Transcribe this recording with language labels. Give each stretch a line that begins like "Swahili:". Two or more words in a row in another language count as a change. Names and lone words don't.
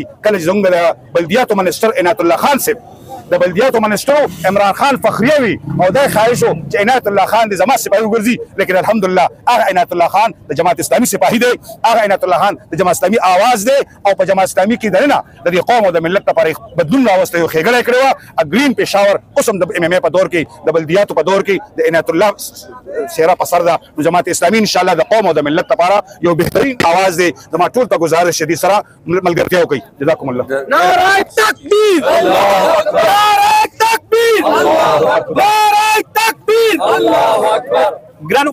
Pashto: کله چې زموږ د بلدیاتو منسټر عنایت الله خان صاحب د بلدیاتو منسټرو عمران خان فخریه وي او دا خواهش و چې عنایت الله خان د زما سپاهي وګرځي، لیکن الحمدلله هغه عنایت الله خان د جماعت اسلامي سپاهي دی، هغه عنایت الله خان د جماعت اسلامي آواز دی او په جماعت اسلامي کې دننه د دې قوم او د ملت لپاره بدلون راوستی او ښېګړه یې کړې وه. اګرین پېښور اوس هم د ایم ایم اے په دور کې د بلدیاتو په دور کې د عنایت الله څېره په سر ده. نو جماعت اسلامي انشاءالله د قوم او د ملت لپاره یو بهترین آواز دی. زما ټول ته گزارش دی سره ملګرتیا وکړئ.
Arabic: جزاکم الله.
Urdu: نعرہ تکبیر، نعرہ تکبیر، نعرہ تکبیر، اللہ اکبر.